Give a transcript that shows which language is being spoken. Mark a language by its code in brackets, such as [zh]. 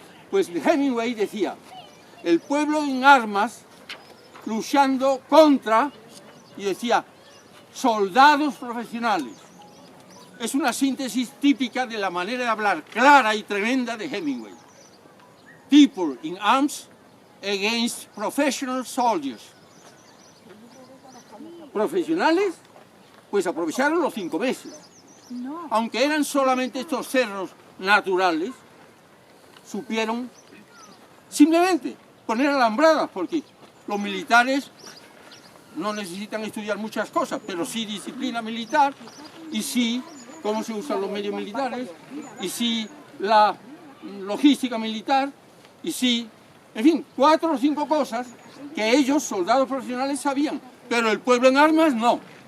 [es] Pues Hemingway decía, el pueblo en armas luchando contra, y decía, soldados profesionales. Es una síntesis típica de la manera de hablar clara y tremenda de Hemingway. [en] People in arms against professional soldiers. [es] Profesionales, pues aprovecharon los 5 meses. Aunque eran solamente estos cerros naturales, supieron simplemente poner alambradas, porque los militares no necesitan estudiar muchas cosas, pero sí disciplina militar, y sí cómo se usan los medios militares, y sí la logística militar, y sí, en fin, 4 o 5 cosas que ellos, soldados profesionales, sabían, pero el pueblo en armas no.